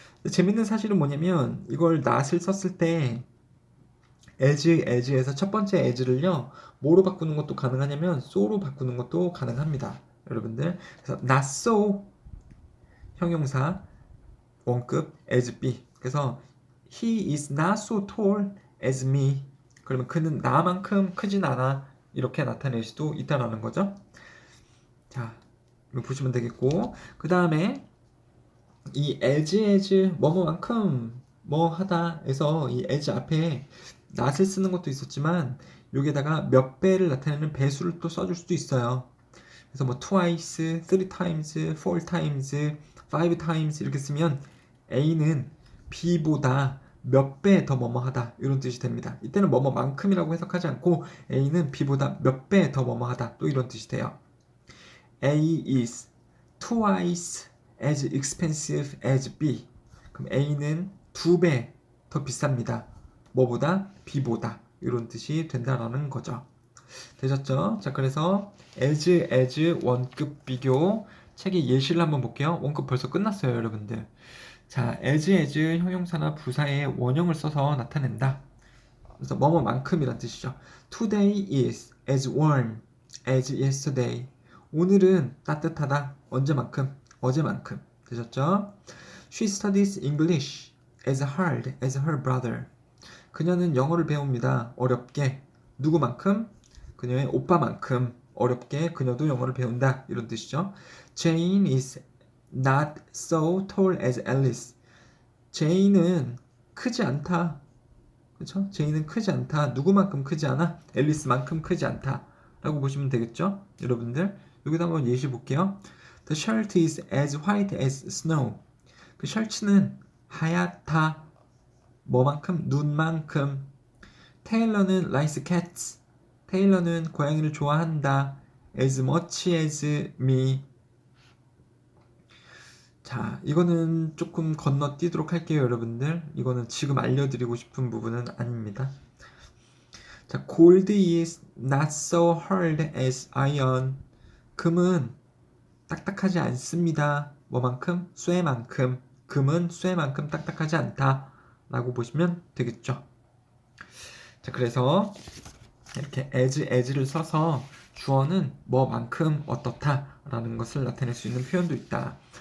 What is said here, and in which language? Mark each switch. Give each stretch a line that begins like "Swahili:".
Korean: 재밌는 사실은 뭐냐면 이걸 not을 썼을 때 as에서 첫 번째 as를요 뭐로 바꾸는 것도 가능하냐면 so로 바꾸는 것도 가능합니다. 여러분들 그래서 not so 형용사 원급 as B. 그래서
English: he is not so tall as me.
Korean: 그러면 그는 나만큼 크진 않아. 이렇게 나타낼 수도 있다라는 거죠. 자, 보시면 되겠고, 그 다음에 이 as 뭐뭐만큼 뭐 하다에서 이 as 앞에 not을 쓰는 것도 있었지만 여기에다가 몇 배를 나타내는 배수를 또 써줄 수도 있어요. 그래서 뭐 twice, three times, four times, five times 이렇게 쓰면 A는 B보다 몇 배 더 뭐뭐하다 이런 뜻이 됩니다. 이때는 뭐뭐만큼이라고 해석하지 않고 A는 B보다 몇 배 더 뭐뭐하다 또 이런 뜻이 돼요.
English: A is twice as expensive as B.
Korean: 그럼 A는 2배 더 비쌉니다. 뭐보다? B보다 이런 뜻이 된다라는 거죠. 되셨죠? 자, 그래서 as 원급 비교 책의 예시를 한번 볼게요. 원급 벌써 끝났어요, 여러분들. 자, as 형용사나 부사의 원형을 써서 나타낸다. 그래서 뭐뭐만큼이란 뜻이죠.
English: Today is as warm as yesterday.
Korean: 오늘은 따뜻하다. 언제만큼? 어제만큼. 되셨죠?
English: She studies English as hard as her brother.
Korean: 그녀는 영어를 배웁니다. 어렵게. 누구만큼? 그녀의 오빠만큼 어렵게 그녀도 영어를 배운다. 이런 뜻이죠.
English: Jane is not so tall as Alice.
Korean: 제인은 크지 않다. 그렇죠? 제인은 크지 않다. 누구만큼 크지 않아? 앨리스만큼 크지 않다. 라고 보시면 되겠죠? 여러분들 여기다 한번 예시 볼게요.
English: The shirt is as white as snow.
Korean: 그 셔츠는 하얗다. 뭐만큼? 눈만큼.
English: 테일러는 likes cats.
Korean: 테일러는 고양이를 좋아한다.
English: as much as me.
Korean: 자, 이거는 조금 건너뛰도록 할게요, 여러분들. 이거는 지금 알려드리고 싶은 부분은 아닙니다.
English: 자, gold is not so hard as iron.
Korean: 금은 딱딱하지 않습니다. 뭐만큼? 쇠만큼. 금은 쇠만큼 딱딱하지 않다. 라고 보시면 되겠죠. 자, 그래서 이렇게 as를 써서 주어는 뭐만큼 어떻다 라는 것을 나타낼 수 있는 표현도 있다.